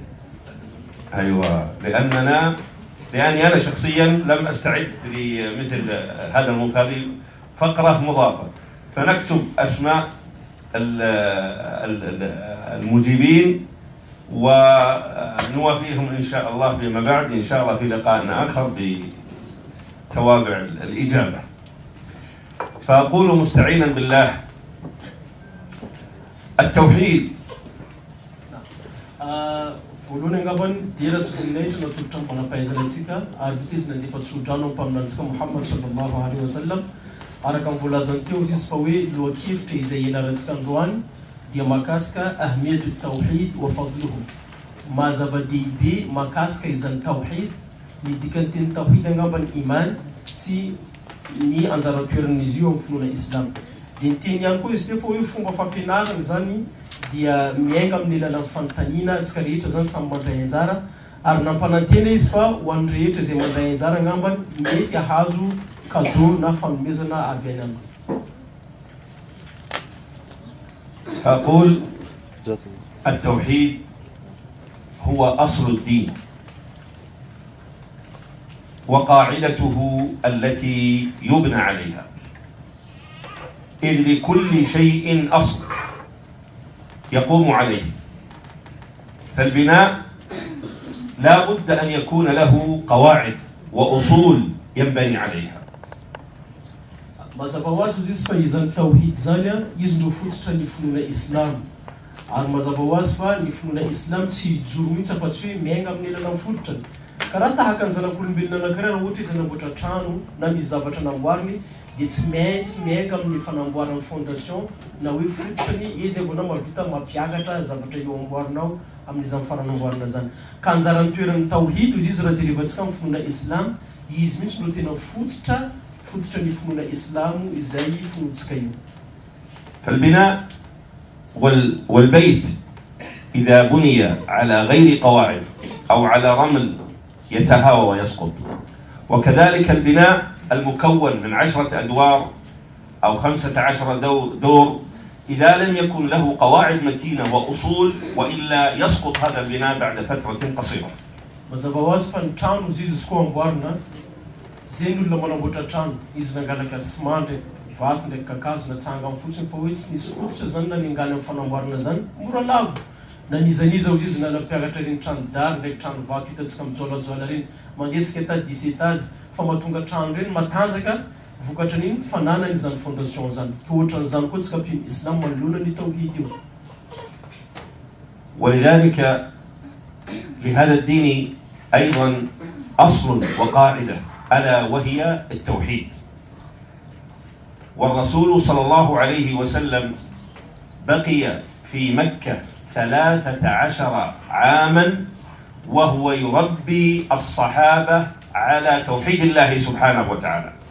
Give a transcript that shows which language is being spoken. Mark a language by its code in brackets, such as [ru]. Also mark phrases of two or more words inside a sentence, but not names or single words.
[ar] أيوة، لأني أنا شخصيا لم أستعد لمثل هذه فقرة مضافة، فنكتب أسماء المجيبين ونوافيهم إن شاء الله فيما بعد، إن شاء الله في لقاء آخر بتوابع الإجابة. فأقول مستعينا بالله التوحيد. [mg] Voalohany angambany dia sifonnahitra natolotra manampahaizanantsika ary izy nandefa tsodrano ampaminantsika [ar] محمد صلى الله عليه وسلم. [mg] Araka mivolazany teo izy fa hoe lohakevitra izay ianarantsika androany dia makasika [ar] أهمية التوحيد وفضله. [mg] Mazava-dehibe makasika izany tawhid, ny dikany teny tawhid angambany iman sy ny anjara-toeran'izy io amin'ny finoana islam. Dia ny teny ihany koa izy teo fa hoe fomba fampianarana zany dia miainga amin'ny alalan'ny fanontaniana antsika rehetra zany samy mandray anjara, ary nampanantena izy fa ho an'ny rehetra izay mandray anjara angambany mety ahazo cadeau na fanomezana avy any aminy. [ar] أقول التوحيد هو أصل الدين وقاعدته التي يبنى عليها، إذ لكل شيء أصل يقوم عليه، فالبناء لا بد أن يكون له قواعد وأصول ينبني عليها. [mg] Mazava ho azy izy fa izany tawhid zany izy no fototra ny finoana islam, ary mazava ho azy fa ny finoana islam tsy hijoro mihitsy afa-tsy hoe miainga amin'ny alalan'ny fototrany. Karaha tahaka ny zanak'olombelona anankiray raha ohatra izy nanamboatra trano na misy zavatra namboariny dia tsy miainga amin'ny fanamboarany fondation na hoe fototrany izy avao na mahavita mampiakatra zavatra eo amboarinao amin'izany faranamboarina zany. Ka anjarany toeran'ny tawhid izy raha jerevantsika amin'ny finoana islam, izy mihitsy no tena fototra ny finoana islamu izay finoantsika io. [ar] فالبناء والبيت إذا بني على غير قواعد أو على رمل يتهاوى ويسقط، وكذلك البناء المكون من 10 أدوار أو 15 دور إذا لم يكن له قواعد متينة وأصول وإلا يسقط هذا البناء بعد فترة قصيرة. [mg] Mazava ho azy fa ny trano izy koa amboarina, zay ny olona manamboatra trano, izy nangalaka simandry vato ndraiky kakazo natsanga amin'ny fotsiny fa hoe tsy nisy fototra zany na niangany amin'ny fanamboarana zany mora lavo na nizaniza ozy izy na nampiakatra reny trano dary ndraiky trano vato hitantsika mijolajola reny mangesika ta 10 étage fa mahatonga trano reny matanjaka vokatra n'iny fananany zany fondation zany ka ohatran'izany koa tsika mpino islam manoloana ny tauhid io. [ar] ولذلك لهذا الدين أيضا أصل وقاعدة ألا وهي التوحيد. والرسول صلى الله عليه وسلم بقي في مكة 13 عاما وهو يربي الصحابة على توحيد الله سبحانه وتعالى.